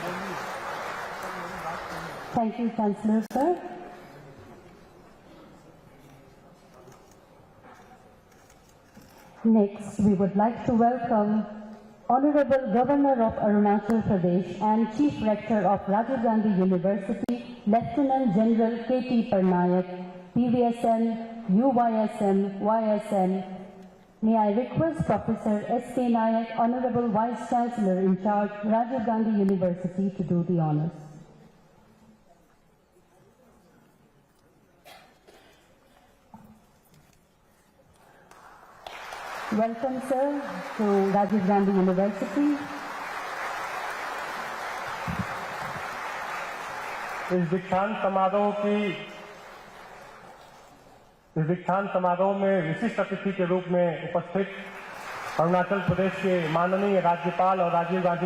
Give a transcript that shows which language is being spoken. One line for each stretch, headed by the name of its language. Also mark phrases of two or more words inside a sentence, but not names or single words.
English: thank you, Chancellor, sir. Next, we would like to welcome Honorable Governor of Arunachal Pradesh and Chief Rector of Rajiv Gandhi University, Lieutenant General K.T. Parnaik, PVSN, UYSM, YSN. May I request Professor S.K. Nayak, Honorable Vice Chancellor in charge, Rajiv Gandhi University, to do the honors. Welcome, sir, to Rajiv Gandhi University.
Hindi: इस दीक्षांत समारोह में विशिष्ट अतिथि के रूप में उपस्थित अरुणाचल प्रदेश के माननीय राज्यपाल और राजीव गांधी